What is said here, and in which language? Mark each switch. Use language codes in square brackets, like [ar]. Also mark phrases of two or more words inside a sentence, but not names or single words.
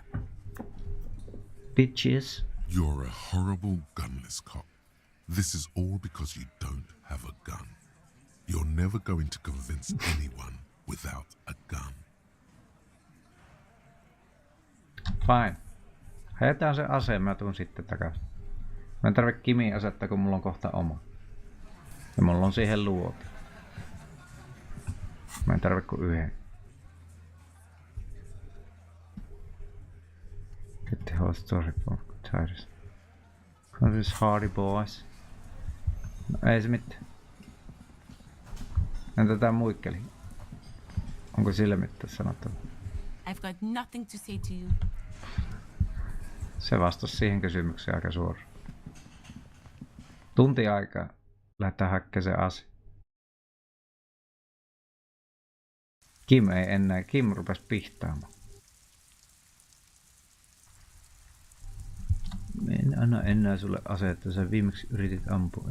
[en] Bitches. You're a horrible gunless cop. This is all because you don't have a gun. You're never going to convince anyone without a gun. Fine. [fi] Heitetään se ase, mä tuun sitten takaisin. Mä en tarvitse Kimin asetta, kun mulla on kohta oma. Ja mulla on siihen luoti. Mä en tarvitse kuin yhden. [en] Get the whole story from Tyrus. This hardy boys. [fi] No ei se mitään. Entä tää muikkeli? Onko sille mitään sanottava? [en] I've got nothing to say to you. [fi] Se vastasi siihen kysymykseen aika suoraan. Tunti aikaa lähdetään hakkeen se ase. Kim ei enää. Kim rupesi pihtaamaan. En anna enää sulle aseetta, sä viimeksi yritit ampua.